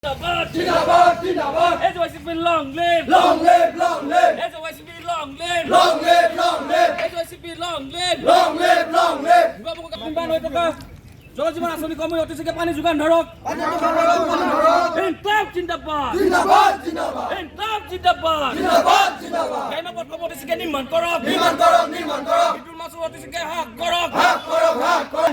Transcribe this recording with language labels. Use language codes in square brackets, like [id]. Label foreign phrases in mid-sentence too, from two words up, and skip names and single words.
[as] জিন্দাবাদ, জিন্দাবাদ. [en] SYCP long live. Long live, long live. SYCP long live. Long live, long live. SYCP long live. Long live, long live. [as] কিমান হৈ থকা জলজীৱন আঁচনি কৰ্মী অতিশীঘ্ৰে পানী যোগান ধৰক। ইনকলাব জিন্দাবাদ। জিন্দাবাদ, জিন্দাবাদ. ইনকলাব জিন্দাবাদ। জিন্দাবাদ, জিন্দাবাদ. গ্ৰাম্য পথসমূহ অতিশীঘ্ৰে নিৰ্মাণ কৰক। নিৰ্মাণ কৰক, নিৰ্মাণ কৰক। বিদ্যুৎ মাচুল অতিশীঘ্ৰে হ্ৰাস কৰক। হাক কৰক, হাক কৰক।